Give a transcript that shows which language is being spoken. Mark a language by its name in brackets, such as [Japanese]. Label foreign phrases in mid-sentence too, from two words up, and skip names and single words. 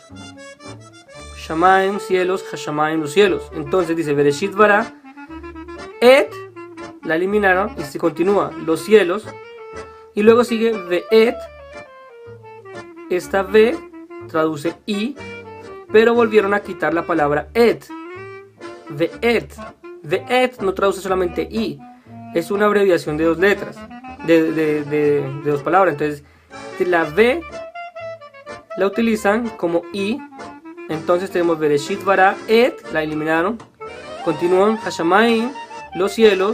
[Spanish] Shamaim, cielos, Hashamaim, los cielos. Entonces dice [Hebrew] בראשית ברא את, [Spanish] la eliminaron y se continúa los cielos. Y luego sigue ve'et. Esta ve traduce y, pero volvieron a quitar la palabra et. Ve'et. Ve'et no traduce solamente y, es una abreviación de dos letras, de dos palabras. Entonces la ve la utilizan como y. Entonces tenemos [Hebrew] בראשית ברא את, [Spanish] la eliminaron. Continúan Hashamaim, los cielos.